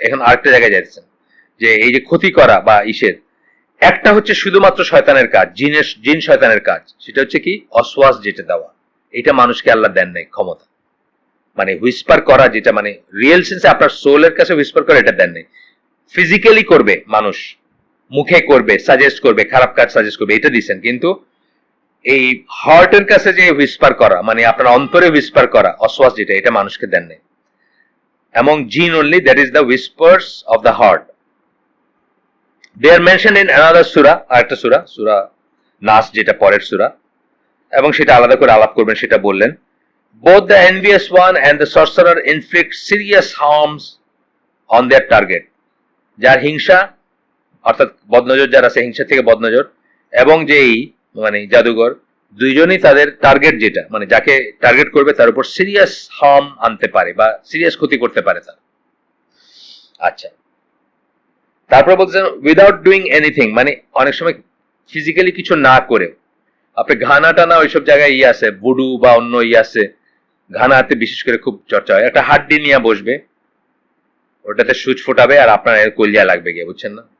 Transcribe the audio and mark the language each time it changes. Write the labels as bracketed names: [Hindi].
[Bangla] এখন আরেকটা জায়গায় যাচ্ছেন যে এই যে ক্ষতি করা বা ইসের, একটা হচ্ছে শুধুমাত্র শয়তানের কাজ, জিন শয়তানের কাজ, সেটা হচ্ছে কি অশ্বাস যেটা দেওয়া, এটা মানুষকে আল্লাহ দেন নাই ক্ষমতা, মানে হুইসপার করা, যেটা মানে রিয়েল সেন্সে আপনার সোলের কাছে হুইসপার করা, এটা দেন নাই। ফিজিক্যালি করবে মানুষ, মুখে করবে, সাজেস্ট করবে, খারাপ কাজ সাজেস্ট করবে, এটা দিচ্ছেন, কিন্তু এই হার্টের কাছে যে হুইসপার করা, মানে আপনার অন্তরে হুইসপার করা অশ্বাস যেটা, এটা মানুষকে দেন নাই। [English] Among jinn only, that is the whispers of the heart. They are mentioned in another surah, [Bangla] আরেকটা সূরা, সূরা নাস, যেটা পরের সূরা, এবং সেটা আলাদা করে আলাপ করবেন, সেটা বললেন। [English] Both the envious one and the sorcerer inflict serious harms on their target. [Bangla] যার হিংসা, অর্থাৎ বদনজর যার আছে, হিংসা থেকে বদনজর, এবং যেই মানে জাদুঘর, দুইজনই তাদের টার্গেট যেটা, মানে যাকে টার্গেট করবে তার উপর সিরিয়াস হার্ম আনতে পারে বা সিরিয়াস ক্ষতি করতে পারে তার। আচ্ছা, তারপরে বলছেন [English] without doing anything, [Bangla] মানে অনেক সময় ফিজিক্যালি কিছু না করে, আপনি ঘানা টানা ওইসব জায়গায় আছে, বুডু বা অন্য আছে, ঘানাতে বিশেষ করে খুব চর্চা হয়, একটা হাড্ডি নিয়ে বসবে, ওটাতে সুচ ফোটাবে আর আপনার কলিয়া লাগবে গিয়ে, বুঝছেন না?